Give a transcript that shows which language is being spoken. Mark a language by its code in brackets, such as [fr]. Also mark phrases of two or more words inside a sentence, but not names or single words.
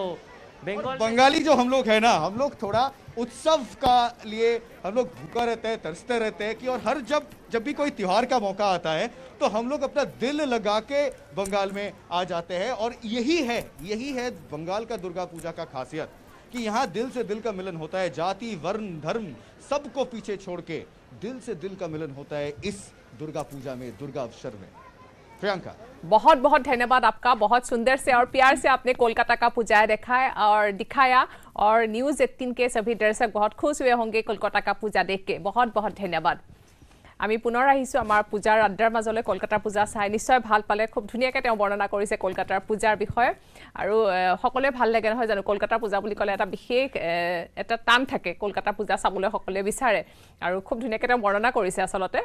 [hi] बंगाली जो हम लोग है ना हम लोग थोड़ा उत्सव का लिए हम लोग भूखा रहते हैं तरसते रहते हैं कि और हर जब भी कोई त्योहार का मौका आता है तो हम लोग अपना दिल लगा के बंगाल में आ जाते हैं और यही है बंगाल का दुर्गा पूजा का खासियत कि यहाँ दिल से दिल का मिलन होता है जाति वर्ण धर्म सबको पीछे छोड़ के दिल से दिल का मिलन होता है इस दुर्गा पूजा में दुर्गा अवसर में प्रियंका बहुत बहुत धन्यवाद आपका बहुत सुंदर से और प्यार से आपने कोलकाता का पूजा दिखाया और न्यूज़ 18 के सभी दर्शक बहुत खुश हुए होंगे कोलकाता का पूजा देख के बहुत बहुत धन्यवाद [as] আমি পুনৰ আহিছোঁ আমাৰ পূজাৰ আড্ডাৰ মাজলৈ কলকাতাৰ পূজা চাই নিশ্চয় ভাল পালে খুব ধুনীয়াকৈ তেওঁ বৰ্ণনা কৰিছে কলকাতাৰ পূজাৰ বিষয়ে আৰু সকলোৱে ভাল লাগে নহয় জানো কলকাতাৰ পূজা বুলি ক'লে এটা বিশেষ এটা টান থাকে কলকাতাৰ পূজা চাবলৈ সকলোৱে বিচাৰে আৰু খুব ধুনীয়াকৈ তেওঁ বৰ্ণনা কৰিছে আচলতে